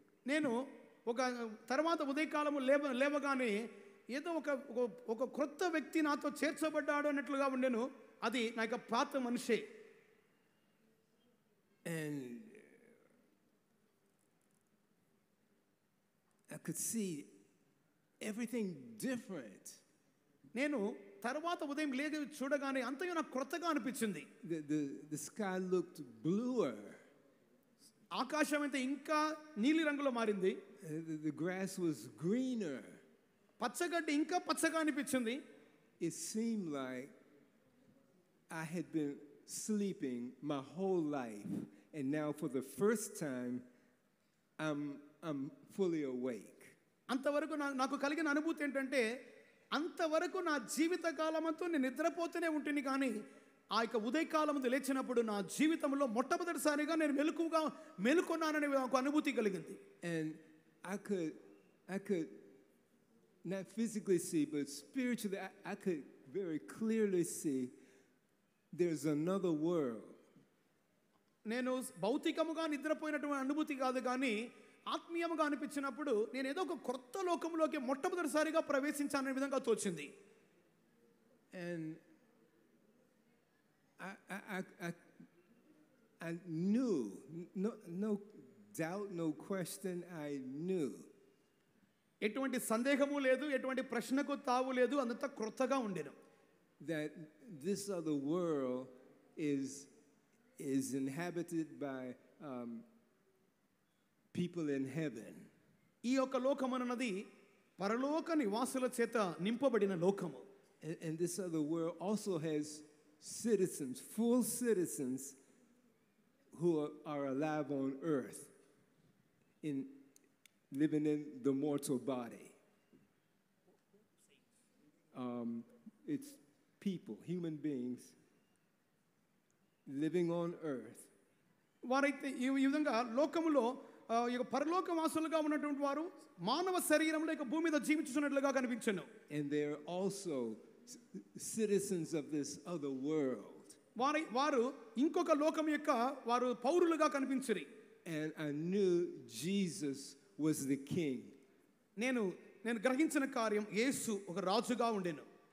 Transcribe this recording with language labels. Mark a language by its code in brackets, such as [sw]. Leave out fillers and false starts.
[te] నేను ఒక తర్వాత ఉదయకాలము లేవగానే ఏదో ఒక క్రొత్త వ్యక్తి నాతో చేర్చబడ్డాడు అన్నట్లుగా ఉండెను. అది నా యొక్క పాత మనిషే. [en] And I could see everything different. [te] నేను తర్వాత ఉదయం చూడగానే అంతగా నాకు క్రొత్తగా అనిపించింది. [en] The sky looked bluer. [te] ఆకాశం అయితే ఇంకా నీలి రంగులో మారింది. [en] The grass was greener. [te] పచ్చగడ్డి ఇంకా పచ్చగా అనిపించింది. [en] It seemed like I had been sleeping my whole life, and now for the first time I'm fully awake. [te] అంతవరకు నాకు కలిగిన అనుభూతి ఏంటంటే అంతవరకు నా జీవిత కాలమంతా నేను నిద్రపోతూనే ఉంటుంది, కానీ ఆ యొక్క ఉదయకాలం లేచినప్పుడు నా జీవితంలో మొట్టమొదటిసారిగా నేను మేలుకొన్నాననే ఒక అనుభూతి కలిగింది. [en] And I could not physically see, but spiritually I could very clearly see there's another world. [te] నేను భౌతికముగా నిద్రపోయినటువంటి అనుభూతి కాదు, కానీ ఆత్మీయముగా అనిపించినప్పుడు నేను ఏదో ఒక కొత్త లోకంలోకి మొట్టమొదటిసారిగా ప్రవేశించాననే విధంగా తోచింది. [en] And I knew, no doubt, no question, I knew. [te] ఎటువంటి సందేహము లేదు, ఎటువంటి ప్రశ్నకు తావు లేదు, అంతా క్రొత్తగా ఉండేను. [en] That this other world is inhabited by people in heaven. [te] ఈ యొక్క లోకమన్నది పరలోక నివాసుల చేత నింపబడిన లోకము. [en] And this other world also has citizens, full citizens who are alive on earth, living in the mortal body. It's people, human beings, living on earth. [te] వారైతే ఈ విధంగా లోకములో పరలోక వాసులుగా ఉన్నటువంటి వారు మానవ శరీరంలో ఇక భూమి మీద జీవించుతున్నట్లుగా కనిపించను. [en] And they're also citizens of this other world. [te] వారు ఇంకొక లోకం యొక్క వారు పౌరులుగా కనిపించరు. [en] And I knew Jesus was the king. [te] నేను గ్రహించిన కార్యం యేసు ఒక రాజుగా ఉండెను.